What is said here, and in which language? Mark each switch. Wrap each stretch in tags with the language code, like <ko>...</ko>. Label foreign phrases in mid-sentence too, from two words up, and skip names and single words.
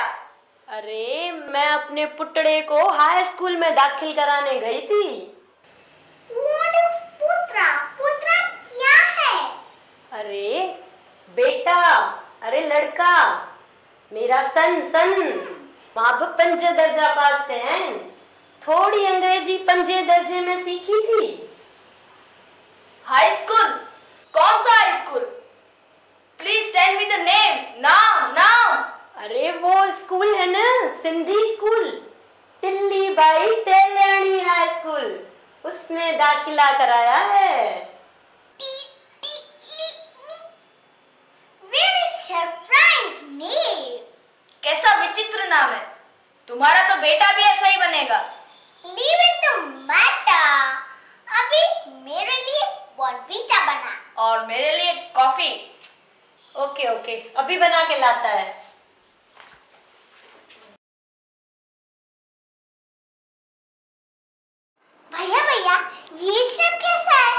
<hi>अरे मैं अपने पुटड़े को हाई स्कूल में दाखिल कराने गई थी।</hi> <en>What is</en> <hi>पुत्रा? पुत्रा क्या है? अरे बेटा, अरे लड़का, मेरा सन</hi> <sd>मां भी 5 दर्जा पास कया आहिनि।</sd> <hi>थोड़ी अंग्रेजी 5 दर्जे में सीखी थी। हाई स्कूल? कौन सा हाई स्कूल?</hi> <en>Please tell me the name now.</en> <hi>अरे वो स्कूल है ना, सिंधी स्कूल, दिल्ली बाई टेलियानी हाई स्कूल, उसमें दाखिला कराया है।</hi> <en>Very surprised name.</en> <hi>कैसा विचित्र नाम है। तुम्हारा तो बेटा भी ऐसा ही बनेगा।</hi> <en>Leave it to matter.</en> <hi>अभी मेरे लिए बॉर्नवीटा बना। और मेरे लिए कॉफी। ओके, अभी बना के लाता है। भैया ये सब कैसा है?</hi>